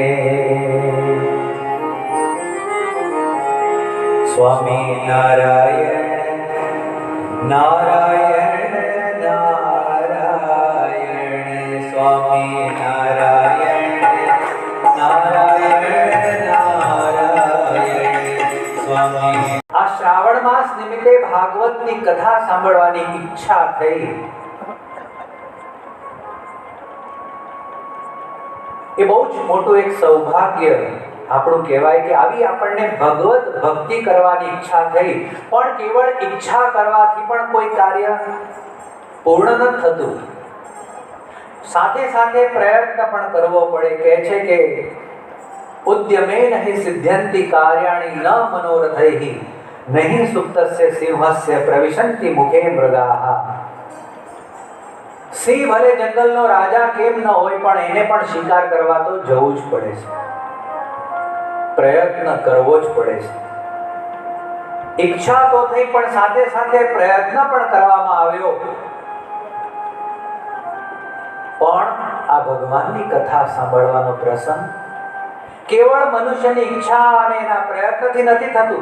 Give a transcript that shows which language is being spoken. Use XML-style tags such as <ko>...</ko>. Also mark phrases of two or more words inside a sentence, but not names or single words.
<gu>स्वामी नारायण नारायण नारायण स्वामी नारायण नारायण नारायण स्वामी। આ શ્રાવણ માસ નિમિત્તે ભાગવતની કથા સાંભળવાની ઈચ્છા થઈ। એ બહુ જ મોટું એક સૌભાગ્ય આપણું કહેવાય કે આવી આપણને ભગવત ભક્તિ કરવાની ઈચ્છા થઈ, પણ કેવળ ઈચ્છા કરવાથી પણ કોઈ કાર્ય પૂર્ણ ન થતું, સાથે સાથે પ્રયત્ન પણ કરવો પડે। કહે છે કે</gu> <sa>उद्यमेन हि सिद्ध्यन्ति कार्याणि न मनोरथैः नहि सुप्तस्य सिंहस्य प्रविशन्ति मुखे मृगाः।</sa> <gu>સિંહ ભલે જંગલનો રાજા કેમ ન હોય પણ એને પણ શિકાર કરવા તો જવું જ પડે છે, પ્રયત્ન કરવો જ પડે છે। ઈચ્છા તો થઈ પણ સાથે સાથે પ્રયત્ન પણ કરવામાં આવ્યો ભગવાનની કથા સાંભળવાનો પ્રસંગ કેવળ મનુષ્યની ઈચ્છા અને એના પ્રયત્નથી નથી થતું.</gu>